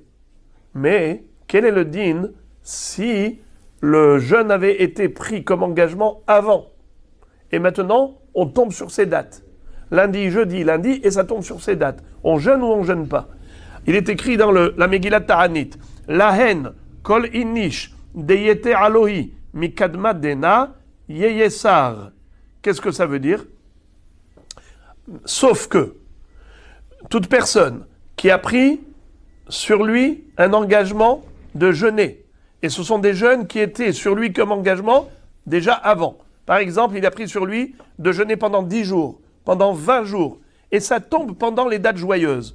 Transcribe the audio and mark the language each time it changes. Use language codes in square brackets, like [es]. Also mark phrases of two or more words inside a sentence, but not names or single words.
[fr] Mais quel est le din si le jeûne avait été pris comme engagement avant? Et maintenant, on tombe sur ces dates. Lundi, jeudi, lundi, et ça tombe sur ces dates. On jeûne ou on jeûne pas? Il est écrit dans la Megillat Ta'anit, [arc] להן, כל אינש, דייתי עלוהי, מקדמת דנה, יתאסר. [fr] Qu'est-ce que ça veut dire? Sauf que toute personne qui a pris sur lui un engagement de jeûner, et ce sont des jeûnes qui étaient sur lui comme engagement déjà avant. Par exemple, il a pris sur lui de jeûner pendant 10 jours, pendant 20 jours, et ça tombe pendant les dates joyeuses.